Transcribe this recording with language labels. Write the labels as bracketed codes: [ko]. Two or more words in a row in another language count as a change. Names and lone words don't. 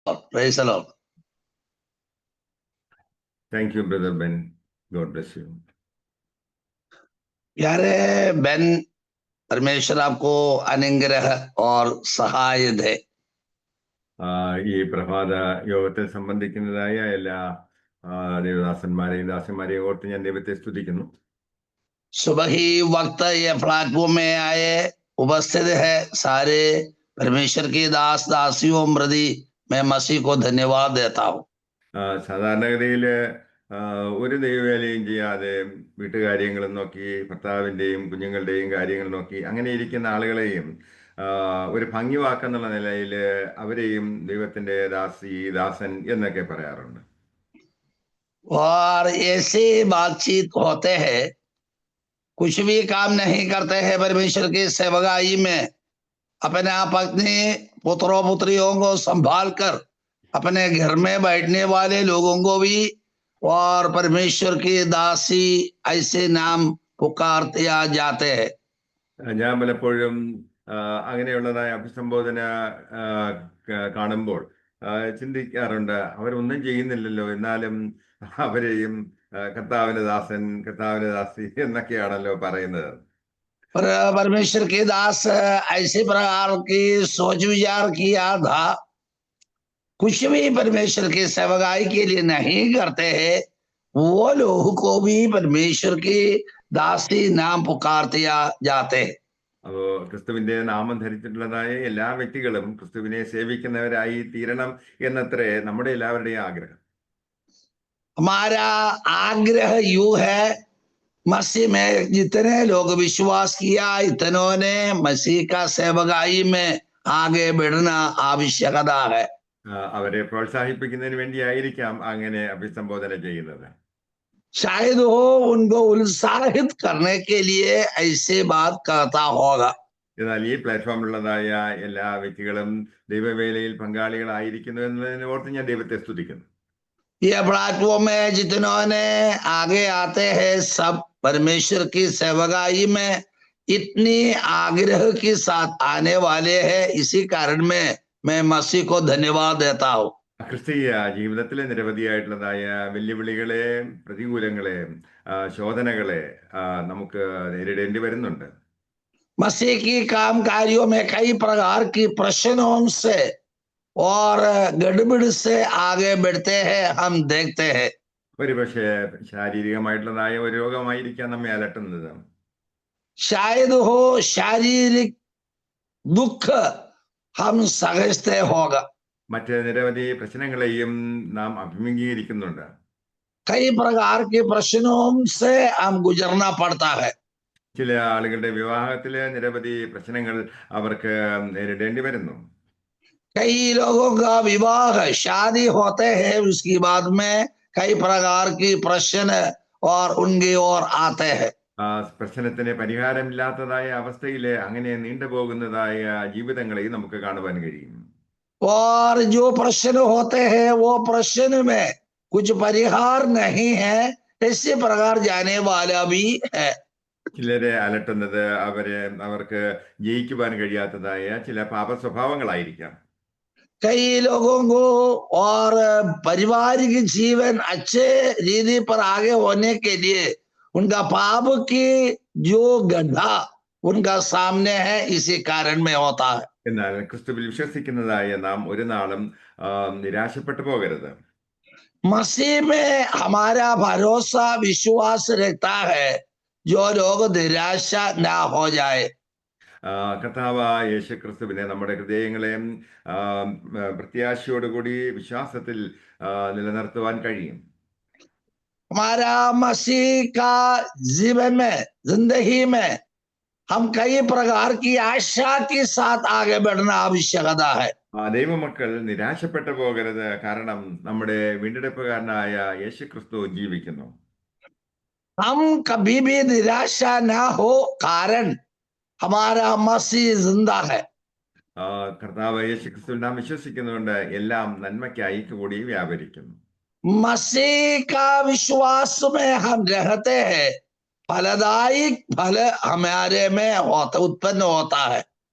[en] Praise the Lord. Thank you, Brother Ben. God bless you. [hi] प्यारे बेन, परमेश्वर आपको अनुग्रह और सहाय दे. [ml] ഈ പ്രഭാത യോഗത്തെ സംബന്ധിക്കുന്നതായ എല്ലാ ദേവദാസന്മാരെയും ദാസന്മാരെയും ഓർത്ത് ഞാൻ ദൈവത്തെ സ്തുതിക്കുന്നു. [hi] सुबह ही वक्त ये प्लेटफॉर्म में आए उपस्थित है सारे परमेश्वर की दास दासियों मृदी मैं मसीह को धन्यवाद देता हूँ. [ml] സാധാരണഗതിയിൽ ഒരു ദൈവവേലയും ചെയ്യാതെ വീട്ടുകാര്യങ്ങളും നോക്കി ഭർത്താവിൻ്റെയും കുഞ്ഞുങ്ങളുടെയും കാര്യങ്ങൾ നോക്കി അങ്ങനെ ഇരിക്കുന്ന ആളുകളെയും ഒരു ഭംഗി വാക്കെന്നുള്ള നിലയിൽ അവരെയും ദൈവത്തിന്റെ ദാസൻ എന്നൊക്കെ പറയാറുണ്ട്. [hi] और ऐसे बातचीत होते हैं, कुछ भी काम नहीं करते हैं परमेश्वर की सेवकाई में, अपने पत्नी पुत्रों पुत्रियों को संभाल कर अपने घर में बैठने वाले लोगों को भी और परमेश्वर की दासी ऐसे नाम पुकारते जाते हैं. [ml] ഞാൻ പലപ്പോഴും അങ്ങനെയുള്ളതായ അഭിസംബോധന കാണുമ്പോൾ ചിന്തിക്കാറുണ്ട്, അവരൊന്നും ചെയ്യുന്നില്ലല്ലോ, എന്നാലും അവരെയും കർത്താവിന്റെ ദാസൻ കർത്താവിന്റെ ദാസി എന്നൊക്കെയാണല്ലോ പറയുന്നത്. [hi] परमेश्वर के दास ऐसे प्रकार की सोच विचार किया था, कुछ भी परमेश्वर की सेवकाई के लिए नहीं करते हैं, वो लोग को भी परमेश्वर की दासी नाम पुकारते जाते हैं. [ml] അപ്പോ ക്രിസ്തുവിന്റെ നാമം ധരിച്ചിട്ടുള്ളതായ എല്ലാ വ്യക്തികളും ക്രിസ്തുവിനെ സേവിക്കുന്നവരായി തീരണം എന്നത്രേ നമ്മുടെ എല്ലാവരുടെയും ആഗ്രഹം. [hi] हमारा आग्रह यू है, मसीह में जितने लोग विश्वास किया इतनों ने मसीह का सेवकाई में आगे बढ़ना आवश्यकता है. [ml] അവരെ പ്രോത്സാഹിപ്പിക്കുന്നതിന് വേണ്ടിയായിരിക്കാം അങ്ങനെ അഭിസംബോധന ചെയ്യുന്നത്. [hi] शायद हो उनको उत्साहित करने के लिए ऐसे बात करता होगा. [ml] എന്നാൽ ഈ പ്ലാറ്റ്ഫോമിലുള്ളതായ എല്ലാ വ്യക്തികളും ദൈവവേലയിൽ പങ്കാളികളായിരിക്കുന്നു എന്നതിനെ ഓർത്ത് ഞാൻ ദൈവത്തെ സ്തുതിക്കുന്നു. [hi] ये प्लेटफॉर्म में जितनों ने आगे आते हैं सब परमेश्वर की सेवकाई में इतनी आग्रह के साथ आने वाले हैं, इसी कारण में मैं मसीह को धन्यवाद देता हूँ. [ml] ക്രിസ്തീയ ജീവിതത്തിലെ നിരവധിയായിട്ടുള്ളതായ വെല്ലുവിളികളെ, പ്രതികൂലങ്ങളെ, ശോധനകളെ നമുക്ക് നേരിടേണ്ടി വരുന്നുണ്ട്. [hi] मसीह की काम कार्यों में कई प्रकार की प्रश्नों से और गड़बड़ से आगे बढ़ते हैं, हम देखते हैं. [ml] ഒരുപക്ഷെ ശാരീരികമായിട്ടുള്ളതായ ഒരു രോഗമായിരിക്കാം നമ്മെ അലട്ടുന്നത്. [hi] शायद हो शारीरिक दुख हम सहजते होगा. [ml] മറ്റ് നിരവധി പ്രശ്നങ്ങളെയും നാം അഭിമുഖീകരിക്കുന്നുണ്ട്. [hi] कई प्रकार के प्रश्नों से हम गुजरना पड़ता है. [ml] ചില ആളുകളുടെ വിവാഹത്തിലെ നിരവധി പ്രശ്നങ്ങൾ അവർക്ക് നേരിടേണ്ടി വരുന്നു. [hi] कई लोगों का विवाह शादी होते हैं, उसके बाद में कई प्रकार की प्रश्न और उनकी ओर आते हैं. [ml] പ്രശ്നത്തിന് പരിഹാരമില്ലാത്തതായ അവസ്ഥയിലെ അങ്ങനെ നീണ്ടുപോകുന്നതായ ജീവിതങ്ങളെയും നമുക്ക് കാണുവാൻ കഴിയും. [hi] और जो प्रश्न होते हैं वो प्रश्न में कुछ परिहार नहीं है, इसी प्रकार जाने वाला भी है. [ml] ചിലരെ അലട്ടുന്നത് അവർക്ക് ജയിക്കുവാൻ കഴിയാത്തതായ ചില പാപ സ്വഭാവങ്ങളായിരിക്കാം. [hi] कई लोगों को और पारिवारिक जीवन अच्छे रीति पर आगे होने के लिए उनका पाप की जो गड्ढा उनका सामने है, इसी कारण में होता है. [ml] എന്നാൽ ക്രിസ്തുവിൽ വിശ്വസിക്കുന്നതായ നാം ഒരു നാളും നിരാശപ്പെട്ടു പോകരുത്. [hi] मसीह में हमारा भरोसा विश्वास रहता है, जो लोग निराशा ना हो जाए. [ml] കർത്താവായ യേശു ക്രിസ്തുവിനെ നമ്മുടെ ഹൃദയങ്ങളെ പ്രത്യാശയോടുകൂടി വിശ്വാസത്തിൽ നിലനിർത്തുവാൻ കഴിയും. [hi] हमारा मसीह का जीवन में जिंदगी में हम कई प्रकार की आशा के साथ आगे बढ़ना आवश्यकता है. [ml] ദൈവമക്കൾ നിരാശപ്പെട്ടു പോകരുത്, കാരണം നമ്മുടെ വീണ്ടെടുപ്പുകാരനായ യേശു ക്രിസ്തു ജീവിക്കുന്നു. [hi] हम कभी भी निराशा ना हो, कारण हमारा मसीह जिंदा है. [ml] കർത്താവ് യേശു ക്രിസ്തുവിൽ നാം വിശ്വസിക്കുന്നുണ്ട്, എല്ലാം നന്മയ്ക്കായി കൂടി വ്യാപരിക്കുന്നു. [hi] मसीह का विश्वास में हम रहते हैं, फलदायक फल हमारे में उत्पन्न होता है.